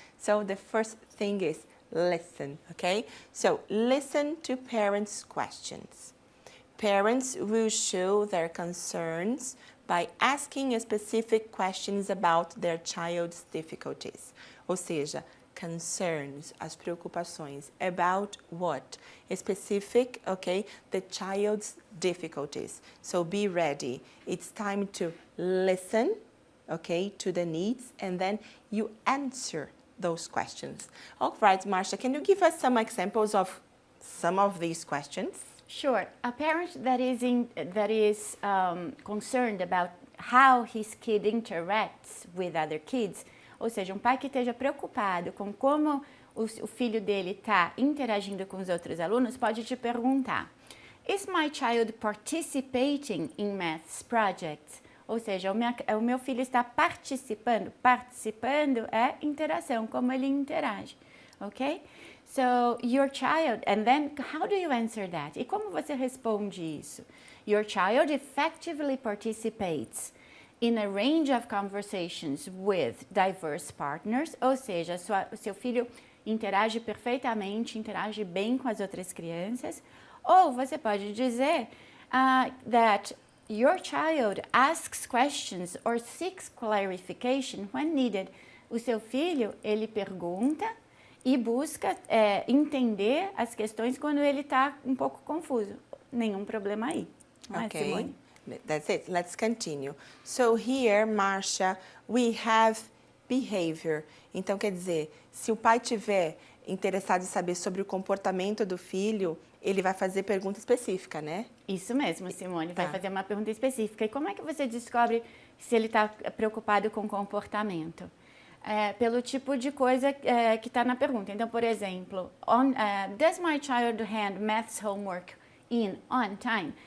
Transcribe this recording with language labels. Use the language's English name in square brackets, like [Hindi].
[English] So the first thing is listen, okay? So listen to parents' questions. Parents will show their concerns by asking specific questions about their child's difficulties. [Portuguese] Ou seja, concerns, as preocupações. [English] About what? Specific, okay? The child's difficulties. So be ready. It's time to listen, okay, to the needs, and then you answer those questions. All right, Marcia, can you give us some examples of some of these questions? Sure. A parent that is concerned about how his kid interacts with other kids, [Portuguese] ou seja, um pai que esteja preocupado com como o filho dele está interagindo com os outros alunos, pode te perguntar: [English] Is my child participating in maths projects? [Portuguese] Ou seja, o meu filho está participando. Participando é interação, como ele interage, ok? [English] So, your child, and then how do you answer that? [Portuguese] E como você responde isso? [English] Your child effectively participates in a range of conversations with diverse partners, [Portuguese] ou seja, o seu filho interage perfeitamente, interage bem com as outras crianças. Ou você pode dizer [English] that your child asks questions or seeks clarification when needed. [Portuguese] O seu filho, ele pergunta e busca entender as questões quando ele está um pouco confuso. Nenhum problema aí. Não é, Simone? [English] That's it. Let's continue. So here, Marcia, we have behavior. [Portuguese] Então, quer dizer, se o pai tiver interessado em saber sobre o comportamento do filho, ele vai fazer pergunta específica, né? Isso mesmo, Simone. Vai fazer uma pergunta específica. E como é que você descobre se ele está preocupado com o comportamento? Pelo tipo de coisa que está na pergunta. Então, por exemplo, [English] does my child hand maths homework in on time?